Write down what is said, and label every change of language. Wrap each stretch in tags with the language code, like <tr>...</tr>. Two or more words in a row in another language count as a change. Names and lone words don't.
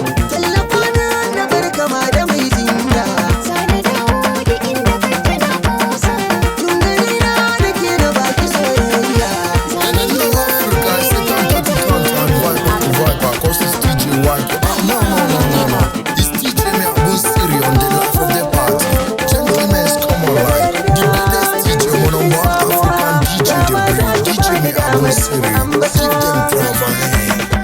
<ha>Tallafa na na bar kama da mai jinya. Za na dawo da inda kake na kosa. Tun gani na da ke na baki soyayya.</ha> <en>And I know Africa, I say, "Come, come, come, come, vibe, vibe, vibe," 'cause it's D J White. Ah, no, no, no, no, no. It's D J Meabu Siri on the life of the party. Gentlemen, come online. The baddest D J on African D J the bring. D J Meabu Siri. Give them proper hand.</en>